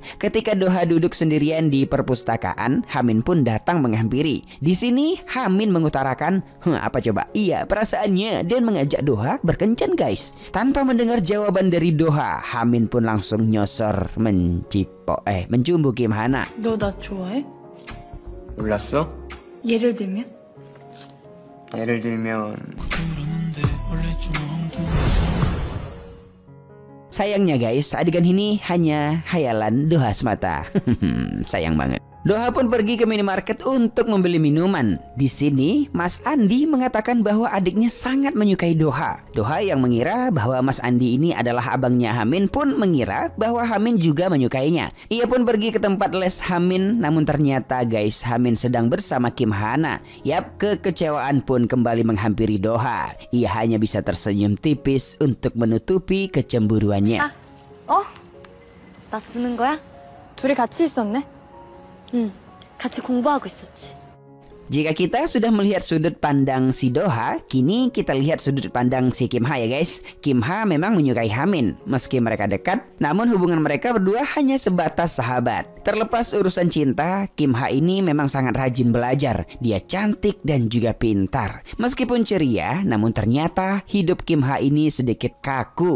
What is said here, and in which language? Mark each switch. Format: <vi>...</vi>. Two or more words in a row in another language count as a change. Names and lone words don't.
<id>Ketika Doha duduk sendirian di perpustakaan, Hamin pun datang menghampiri. Di sini Hamin mengutarakan, apa coba? Iya, perasaannya dan mengajak Doha berkencan guys. Tanpa mendengar jawaban dari Doha, Hamin pun langsung nyosor mencumbu Kim Hana.</id> <ko>너 나 좋아해? 몰랐어? 예를 들면? 예를 들면</ko> <id>Sayangnya guys, adegan ini hanya hayalan Doha semata. Sayang banget. Doha pun pergi ke minimarket untuk membeli minuman. Di sini, Mas Andi mengatakan bahwa adiknya sangat menyukai Doha. Doha yang mengira bahwa Mas Andi ini adalah abangnya Hamin pun mengira bahwa Hamin juga menyukainya. Ia pun pergi ke tempat les Hamin, namun ternyata guys, Hamin sedang bersama Kim Hana. Yap, kekecewaan pun kembali menghampiri Doha. Ia hanya bisa tersenyum tipis untuk menutupi kecemburuannya.</id> <ko>나 주는 거야? 둘이 같이 있었네? 응, 같이 공부하고 있었지.</ko> <id>Jika kita sudah melihat sudut pandang si Doha, kini kita lihat sudut pandang si Kim Ha ya guys. Kim Ha memang menyukai Hamin. Meski mereka dekat, namun hubungan mereka berdua hanya sebatas sahabat. Terlepas urusan cinta, Kim Ha ini memang sangat rajin belajar. Dia cantik dan juga pintar. Meskipun ceria, namun ternyata hidup Kim Ha ini sedikit kaku.</id>